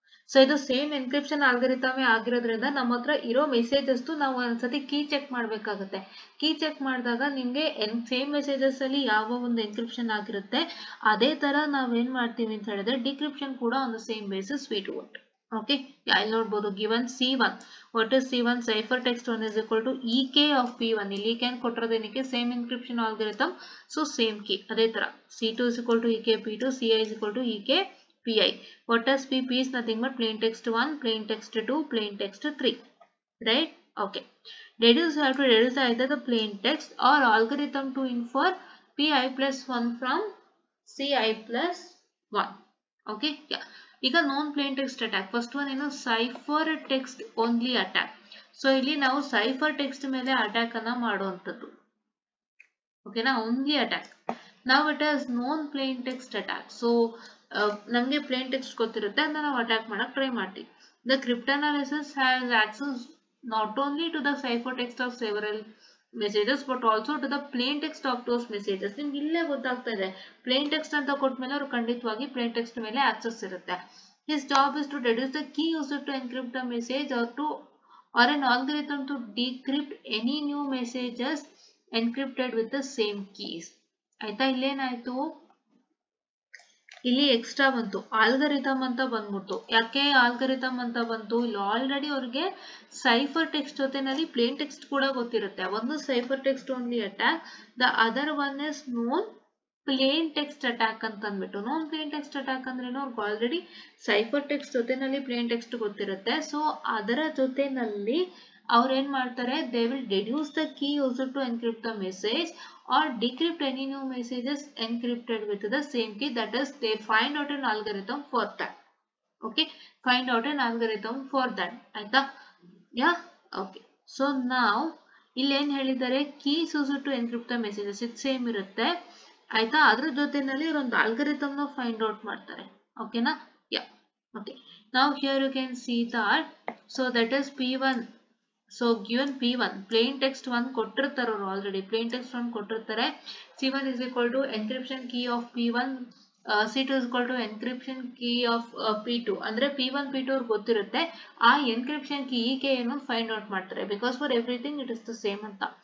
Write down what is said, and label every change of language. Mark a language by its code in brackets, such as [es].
[kn] So ಇದು same encryption ಆಲ್ಗರಿಥಮೇ ಆಗಿರೋದ್ರಿಂದ ನಮ್ಮ ಹತ್ರ ಇರೋ ಮೆಸೇಜಸ್ ನಾವು ಒಂದ್ಸತಿ ಕೀ ಚೆಕ್ ಮಾಡ್ಬೇಕಾಗುತ್ತೆ. ಕೀ ಚೆಕ್ ಮಾಡಿದಾಗ ನಿಮ್ಗೆ ಸೇಮ್ ಮೆಸೇಜಸ್ ಅಲ್ಲಿ ಯಾವ ಒಂದು ಎನ್ಕ್ರಿಪ್ಷನ್ ಆಗಿರುತ್ತೆ ಅದೇ ತರ ನಾವೇನ್ ಮಾಡ್ತೀವಿ ಅಂತ ಹೇಳಿದ್ರೆ ಡಿಕ್ರಿಪ್ಷನ್ ಕೂಡ [en] On the same basis we do it. Okay, [kn] ಇಲ್ಲಿ ನೋಡ್ಬೋದು [en] Given C1. What is C1? Cipher text 1 is equal to EK of P1. [kn] ಇಲ್ಲಿ EK ಕೊಟ್ಟಿರೋದೇನಕ್ಕೆ same encryption ಆಲ್ಗರಿಥಮ್, so same key. [en] ಅದೇ ತರ C2 is equal to EK P2, CI is equal to EK PI. What does P? P is nothing but plain text 1, plain text 2, plain text 3. Right? Okay. Deduce, you have to deduce either the plain text or algorithm to infer PI plus 1 from CI plus 1. Okay? Yeah. ಈಗ ನಾನ್ plain text attack. First one ಏನು? Cipher text only attack. [kn] So ಇಲ್ಲಿ ನಾವು cipher text ಮೇಲೆ attack ಅನ್ನ ಮಾಡುವಂಥದ್ದು. ಓಕೆನಾ? Only attack. ನಾವು it as non plane text attack. So ನಮಗೆ ಪ್ಲೇನ್ ಟೆಕ್ಸ್ಟ್ ಗೊತ್ತಿರುತ್ತೆ, ಅದನ್ನ ನಾವು ಅಟ್ಯಾಕ್ ಮಾಡಕ್ ಟ್ರೈ ಮಾಡ್ತೀವಿ. [en] The cryptanalysis has access not only to the cipher text of several messages but also to the plain text of those messages. [kn] ನಿಮ್ಗೆ ಇಲ್ಲೇ ಗೊತ್ತಾಗ್ತಾ ಇದೆ, ಪ್ಲೇನ್ ಟೆಕ್ಸ್ಟ್ ಅಂತ ಕೊಟ್ಮೇಲೆ ಅವ್ರು ಖಂಡಿತವಾಗಿ ಪ್ಲೇನ್ ಟೆಕ್ಸ್ಟ್ ಮೇಲೆ ಆಕ್ಸೆಸ್ ಇರುತ್ತೆ. [en] His job is to deduce the key used to encrypt the message or an algorithm to decrypt any new messages encrypted with the same keys. [kn] ಆಯ್ತಾ? ಇಲ್ಲೇನಾಯ್ತು, ಇಲ್ಲಿ ಎಕ್ಸ್ಟ್ರಾ ಬಂತು, ಆಲ್ಗರಿಥಮ್ ಅಂತ ಬಂದ್ಬಿಟ್ಟು. ಯಾಕೆ ಆಲ್ಗರಿಥಮ್ ಅಂತ ಬಂತು? ಇಲ್ಲಿ ಆಲ್ರೆಡಿ ಅವ್ರಿಗೆ ಸೈಫರ್ ಟೆಕ್ಸ್ಟ್ ಜೊತೆನಲ್ಲಿ ಪ್ಲೇನ್ ಟೆಕ್ಸ್ಟ್ ಕೂಡ ಗೊತ್ತಿರುತ್ತೆ. ಒಂದು cipher text only attack, [en] the other one is known plain text attack [kn] ಅಂತ ಅಂದ್ಬಿಟ್ಟು. ನೋನ್ ಪ್ಲೇನ್ ಟೆಕ್ಸ್ಟ್ ಅಟ್ಯಾಕ್ ಅಂದ್ರೇನು? ಅವ್ರಿಗೆ ಆಲ್ರೆಡಿ ಸೈಫರ್ ಟೆಕ್ಸ್ಟ್ ಜೊತೆನಲ್ಲಿ ಪ್ಲೇನ್ ಟೆಕ್ಸ್ಟ್ ಗೊತ್ತಿರುತ್ತೆ. ಸೊ ಅದರ ಜೊತೆನಲ್ಲಿ ಅವ್ರು ಏನ್ ಮಾಡ್ತಾರೆ, [en] They will deduce the key used to encrypt the message or decrypt any new messages encrypted with the same key. That is, they find out an algorithm for that. Okay, find out an algorithm for that. ಆಯ್ತಾ? Yeah, okay. So now [kn] ಇಲ್ಲಿ ಏನ್ ಹೇಳಿದ್ದಾರೆ, [en] keys used to encrypt the messages [kn] ಇದು same ಇರುತ್ತೆ. ಆಯ್ತಾ? ಅದ್ರ ಜೊತೆನಲ್ಲಿ ಒಂದು algorithm ನ ಫೈಂಡ್ ಔಟ್ ಮಾಡ್ತಾರೆ. [en] ಓಕೆನಾ? Yeah, okay. Now here you can see that, so that is P1. So given P1, plain text 1 ಕೊಟ್ಟಿರ್ತಾರೆ ಅವರು already, plain text 1 ಕೊಟ್ಟಿರ್ತಾರೆ. C1 is equal to encryption key of P1, C2 is equal to encryption key of P2. [kn] ಅಂದ್ರೆ P1 P2 ಅವ್ರಿಗೆ ಗೊತ್ತಿರುತ್ತೆ, ಆ encryption key EK ಏನು find out ಮಾಡ್ತಾರೆ, [en] because for everything it is the same [kn] ಅಂತ.